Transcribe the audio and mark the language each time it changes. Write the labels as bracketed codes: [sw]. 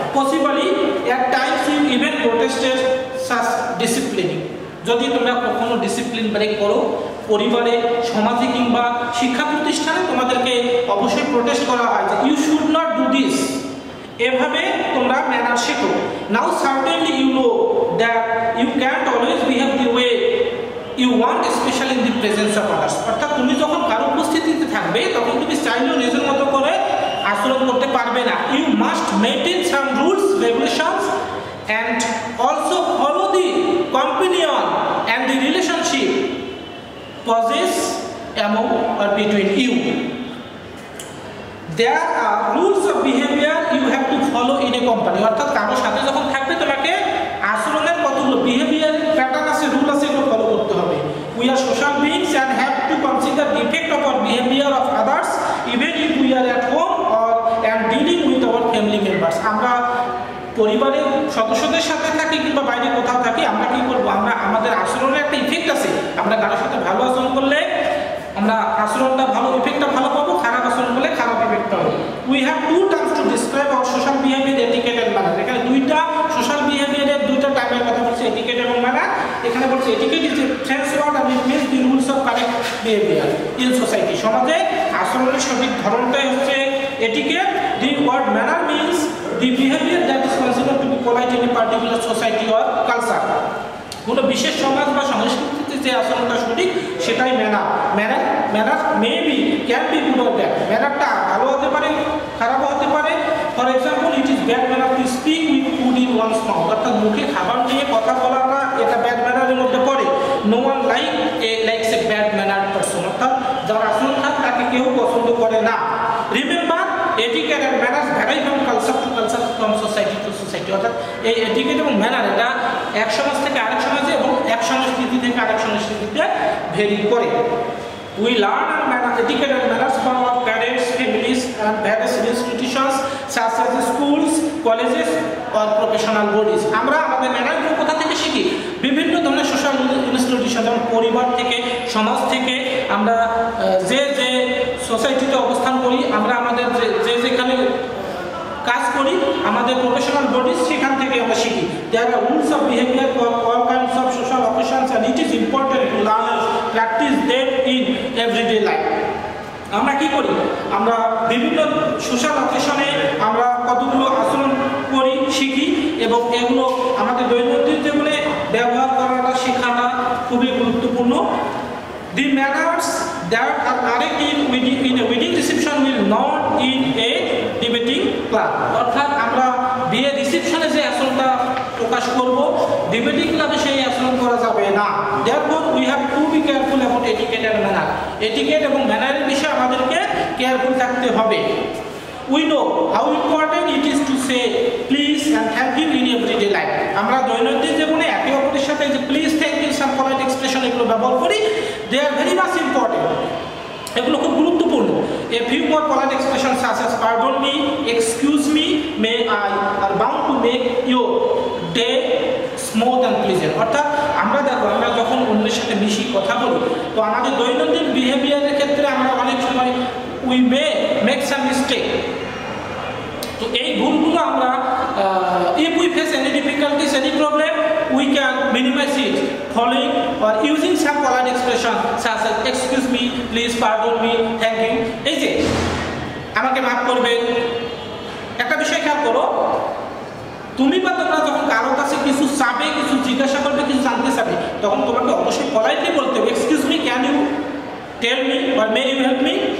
[en] possibly at times you even protested such disciplining, [bn] যদি তোমরা কখনো ডিসিপ্লিন ব্রেক করো পরিবারে, সমাজে কিংবা শিক্ষা প্রতিষ্ঠানে তোমাদেরকে অবশ্যই প্রোটেস্ট করা হয় যে [en] you should not do this, [bn] এভাবে তোমরা ম্যানার শেখো। [en] Now certainly you know that you can't always behave the way you want specially in the presence of others. [bn] অর্থাৎ তুমি যখন কারো উপস্থিতিতে থাকবে তখন তুমি চাইলেও নিজের মতো করে আচরণ করতে পারবে না। [en] You must maintain some rules regulations and also follow the companion and the relationship possess among or between you. There are rules of behavior you have to follow in a company. [bn] অর্থাৎ কারোর সাথে যখন থাকবে তোমাকে আচরণের কতগুলো behaviour pattern আছে, rule আছে, এগুলো ফলো করতে হবে। [en] We are social beings and have to consider the effect of our behavior of others even if we are at home or and dealing with our family members. [bn] আমরা পরিবারের সদস্যদের সাথে থাকি কিংবা বাইরে কোথাও থাকি, আমরা কি করবো, আমরা আমাদের আচরণের একটা ইফেক্ট আছে। আমরা কারোর সাথে ভালো আচরণ করলে আমরা আচরণটা ভালো, ইফেক্টটা ভালো পাবো, খারাপ আচরণ করলে খারাপ ইফেক্টটা হবে। [en] We have two terms to describe our social behaviour, etiquette and manner. [bn] এখানে দুইটা সোশ্যাল বিহেভিয়ারের দুইটা টার্মের কথা বলছে, এটিকেট এবং ম্যানার। এখানে বলছে [en] Etiquette is a French word and it means the rules of correct behavior in society. [bn] সমাজে আচরণের সঠিক ধরনটাই হচ্ছে etiquette. [en] The word manner means the behavior that is considered to be polite in a particular society or culture. [bn] কোনো বিশেষ সমাজ বা সংস্কৃতিতে যে আচরণটা সঠিক সেটাই manner. [en] Manner maybe can be good or bad. [bn] ম্যানারটা ভালো হতে পারে, [en] খারাপও হতে পারে। For example, it is bad manner to speak with food in one's mouth. [bn] অর্থাৎ মুখে খাবার নিয়ে কথা বলাটা এটা ব্যাড ম্যানারের মধ্যে পড়ে। [en] No one likes a bad manner person. [bn] অর্থাৎ যার আচরণ খারাপ তাকে কেউ পছন্দ করে না। [en] Remember, etiquette and manners vary from culture to culture, from society to society. [bn] অর্থাৎ এই এটিকেট এবং ম্যানার এটা এক সমাজ থেকে আরেক সমাজে এবং এক সংস্কৃতি থেকে আরেক সংস্কৃতিতে ভেরি করে। [en] We learn and manage etiquette and manners from our parents, families and various institutions such as schools, colleges or professional bodies. [bn] আমরা আমাদের ম্যানারগুলো কোথা থেকে শিখি? বিভিন্ন ধরনের সোশ্যাল ইনস্টিটিউশন, যেমন পরিবার থেকে, সমাজ থেকে, আমরা যে যে সোসাইটিতে অবস্থান করি, আমরা আমাদের যে যেখানে কাজ করি, আমাদের প্রফেশনাল বডিজ, সেখান থেকে আমরা শিখি। [en] There are rules of behavior for all kinds of social occasions and it is important to learn and practice them in everyday life. [bn] আমরা কি করি, আমরা বিভিন্ন সোশ্যাল অকেশনে আমরা কতগুলো আচরণ করি, শিখি এবং এগুলো আমাদের দৈনন্দিন জীবনে ব্যবহার করাটা, শেখাটা খুবই গুরুত্বপূর্ণ। [en] The manners that are correct in a wedding reception will not in a debating club. [bn] অর্থাৎ আমরা বিয়ে রিসেপশনে যে আচরণটা প্রকাশ করব, ডিবেটিং ক্লাবে সেই আচরণ করা যাবে না। [en] therefore we have to be careful about etiquette and manner. [bn] etiquette এবং ম্যানারের বিষয়ে আমাদেরকে কেয়ারফুল থাকতে হবে। [en] We know how important it is to say please and thank you in everyday life. [bn] আমরা দৈনন্দিন জীবনে একে অপরের সাথে যে please, thank you, some polite expression এগুলো ব্যবহার করি, [en] they are very much important. [bn] এগুলো খুব গুরুত্বপূর্ণ। [en] A few more polite expressions such as pardon me, excuse me, may I are bound to make your day smooth and pleasant. [bn] অর্থাৎ আমরা দেখো, আমরা যখন অন্যের সাথে বেশি কথা বলি, তো আমাদের দৈনন্দিন বিহেভিয়ারের ক্ষেত্রে আমরা অনেক সময় [en] we may make some mistake. [bn] তো এই ভুলগুলো আমরা [en] if we face any difficulties, any problem, we can minimize it following or using some polite expression such as excuse me, please, pardon me, thank you. [bn] এই যে আমাকে মাফ করবেন, একটা বিষয় খেয়াল করো, তুমি বা তোমরা যখন কারো কাছে কিছু চাবে, কিছু জিজ্ঞাসা করবে, কিছু জানতে চাবে, তখন তোমাকে অবশ্যই পলাইটলি বলতে হবে [en] Excuse me, can you tell me or may you help me.